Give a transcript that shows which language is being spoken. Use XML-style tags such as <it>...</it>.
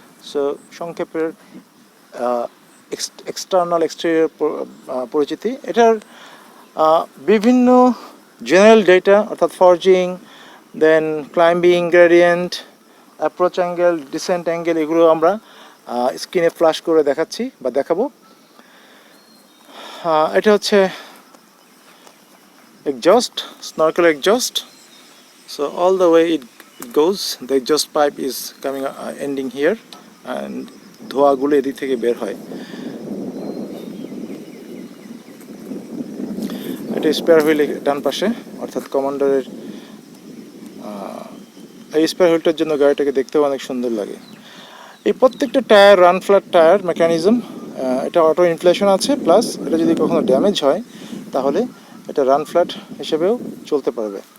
<bn>So সংক্ষেপের external exterior পরিচিতি. এটার বিভিন্ন জেনারেল ডেটা, অর্থাৎ ফর্জিং, দেন climbing, gradient, approach angle, dissent angle, এগুলো আমরা স্ক্রিনে ফ্ল্যাশ করে দেখাচ্ছি বা দেখাবো. এটা হচ্ছে exhaust, snorkel exhaust.</bn> <en>So all the way it goes, the exhaust pipe is coming ending here, and</en> <bn>ধোঁয়াগুলো এদিক থেকে বের হয়. এটা স্পেয়ার হুইল ডান পাশে, অর্থাৎ কমান্ডারের এই স্পেয়ার হুইলটার জন্য গাড়িটাকে দেখতেও অনেক সুন্দর লাগে. এই প্রত্যেকটা tyre run flat tyre mechanism. এটা অটো ইনফ্লেশন আছে, প্লাস এটা যদি কখনো ড্যামেজ হয় তাহলে এটা রান ফ্ল্যাট হিসেবেও চলতে পারবে.</bn>